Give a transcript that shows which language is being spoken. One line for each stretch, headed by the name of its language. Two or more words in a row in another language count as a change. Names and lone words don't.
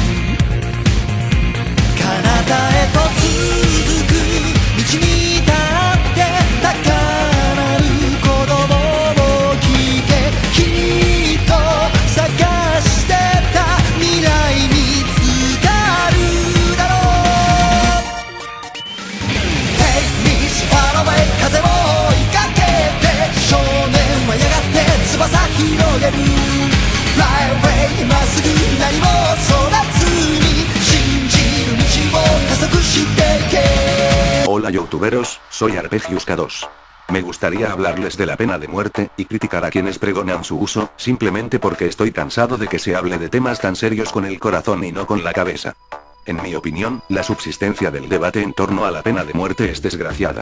Japanese: 彼方へと続く道に立って高鳴る鼓動を聞けきっと探してた未来見つかるだろう
English: Take me so far away
Japanese: 風を追いかけて少年はやがって翼広げる
English: Fly away
Japanese: まっすぐ何もそらずに信じる道を加速していけ
Spanish: Hola youtuberos, soy Arpegiuska2. Me gustaría hablarles de la pena de muerte, y criticar a quienes pregonan su uso, simplemente porque estoy cansado de que se hable de temas tan serios con el corazón y no con la cabeza. En mi opinión, la subsistencia del debate en torno a la pena de muerte es desgraciada.